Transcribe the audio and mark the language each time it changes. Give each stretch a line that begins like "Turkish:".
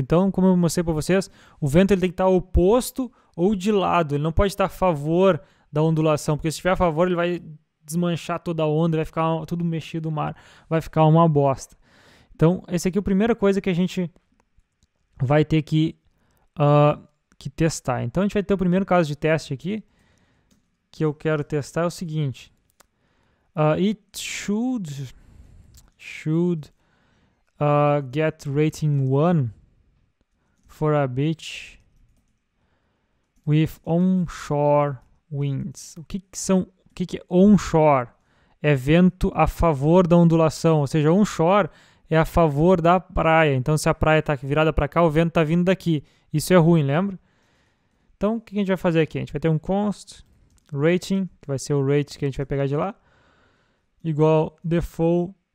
Portuguese: Então, como eu mostrei para vocês, o vento ele tem que estar oposto ou de lado. Ele não pode estar a favor da ondulação, porque se estiver a favor ele vai desmanchar toda a onda, vai ficar tudo mexido o mar, vai ficar uma bosta. Então, esse aqui é a primeira coisa que a gente vai ter que testar. Então, a gente vai ter o primeiro caso de teste aqui, que eu quero testar é o seguinte.
English: It should get rating 1 for a beach with onshore winds.
Portuguese: O que é onshore? É vento a favor da ondulação, ou seja, onshore é a favor da praia. Então, se a praia está virada para cá, o vento está vindo daqui. Isso é ruim, lembra? Então, o que a gente vai fazer aqui? A gente vai ter um const rating, que vai ser o rate que a gente vai pegar de lá, igual default